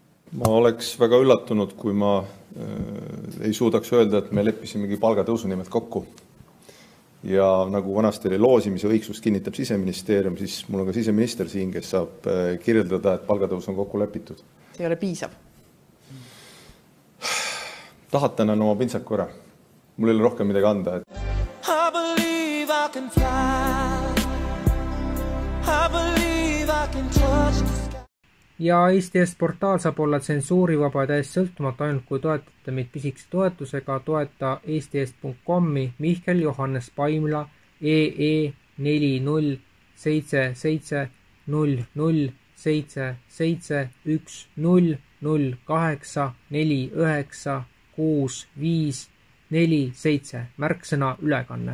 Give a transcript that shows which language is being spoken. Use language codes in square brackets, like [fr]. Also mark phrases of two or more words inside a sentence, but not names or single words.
[et] Ma oleks väga üllatunud, kui ma ei suudaks öelda, et me leppisimegi palgatõusu nimelt kokku. Ja nagu vanasti oli loosimise õigsust kinnitab Siseministeerium, siis mul on ka siseminister siin, kes saab kirjeldada, et palgatõus on kokku lepitud. See ei ole piisav. Tahate annan oma pintsaku ära. Mul ei ole rohkem midagi anda. [en] I believe I can fly. I believe I can touch the sky. [et] Ja Eesti Eest portaal saab olla tsensuurivaba ja täiesti sõltumata ainult kui toetate meid pisikese toetusega, toeta eestiest.com-i Mihkel Johannes Paimla EE 4077090948496547 märksõna ülekanne.